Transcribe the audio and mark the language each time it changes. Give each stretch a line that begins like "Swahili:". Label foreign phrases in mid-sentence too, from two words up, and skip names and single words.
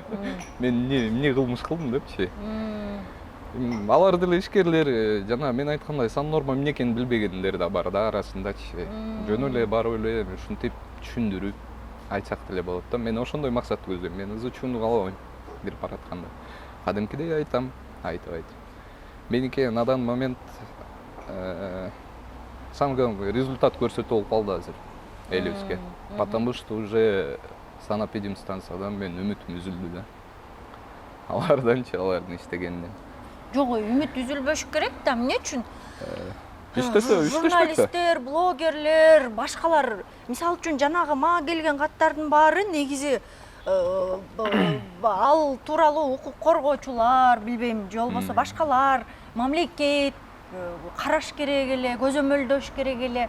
Kyrgyz: Мен эмне кылмыш кылдым депчи. Алар деле ишкерлер, жана мен айткандай сан норма эмне экенин билбегендер да бар да арасындачы. Жөн эле барып эле ушинтип түшүндүрүп айтсак деле болот да. Мен ошондой максатты көздөйм. Мен ызычууну каалабайм кирип баратканда. Кадимкидей айтам, айтып. Меники
Russian: на данный момент самый результат
Kyrgyz: көрсөтүү болуп калды азыр элибизге.
Russian: Потому что уже
Kyrgyz: санэпидемстанциядан мен үмүтүм үзүлдү да. Алардын иштегенинен. Жок, үмүт үзүлбөш керек да, эмне үчүн? Иштешпекте. Журналисттер, блогерлер, башкалар, мисалы үчүн жанагы мага келген каттардын баары негизи ал тууралуу укук коргоочулар, билбейм, же болбосо башкалар, мамлекет караш керек эле, көзөмөлдөш керек эле.